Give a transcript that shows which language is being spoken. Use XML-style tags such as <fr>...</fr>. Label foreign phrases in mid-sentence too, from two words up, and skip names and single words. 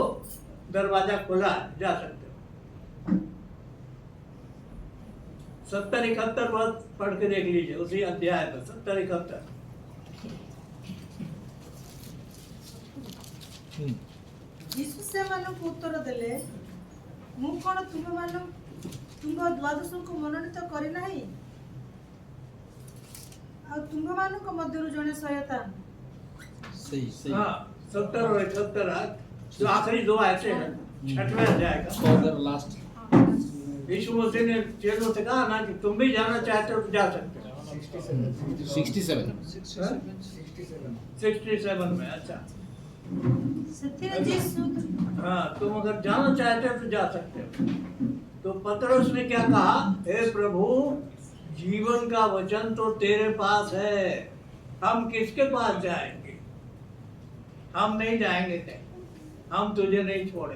<hi>दरवाजा खुला है, जा सकते हो। 70-71 पद पढ़ के देख लीजिए, उसी अध्याय में 70-71।</hi> <or>ଯୀଶୁ ସେମାନଙ୍କୁ ଉତ୍ତର ଦେଲେ, ମୁଁ କ'ଣ ତୁମ୍ଭ ଦ୍ୱାଦଶଙ୍କୁ ମନୋନୀତ କରିନାହିଁ? ଆଉ ତୁମ୍ଭମାନଙ୍କ ମଧ୍ୟରୁ ଜଣେ ଶୟତାନ।</or> <hi>सही हाँ, 70 और 71 जो आखिरी दो आयतें हैं, 6वें अध्याय का।</hi> <en>further last</en> <hi>यीशु मसीह ने चेलों से कहा ना कि तुम भी जाना चाहते हो तो जा सकते हो। 67 67 में। अच्छा,</hi> <or>ସେଥିରେ ଯୀଶୁ</or> <hi>हाँ, तुम अगर जाना चाहते हो तो जा सकते हो। तो पतरस ने क्या कहा? हे प्रभु, जीवन का वचन तो तेरे पास है, हम किसके पास जाएंगे? हम नहीं जाएंगे कहीं, हम तुझे नहीं छोड़ेंगे।</hi>